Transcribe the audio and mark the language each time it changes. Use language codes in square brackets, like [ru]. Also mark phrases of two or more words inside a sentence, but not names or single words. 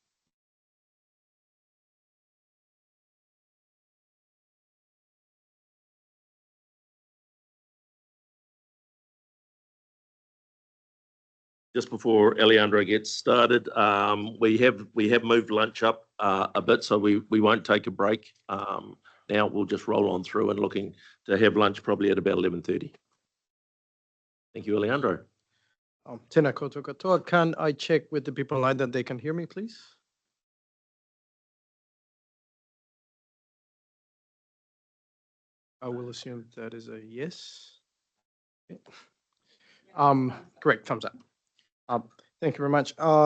[en] Just before Alejandro gets started, we have moved lunch up a bit, so we won't take a break. Now we'll just roll on through and looking to have lunch probably at about 11:30. Thank you, Alejandro. [mi] Tēnā koutou katoa. [en] Can I check with the people online that they can hear me, please? I will assume that is a yes. Okay. Correct, thumbs up. Thank you very much.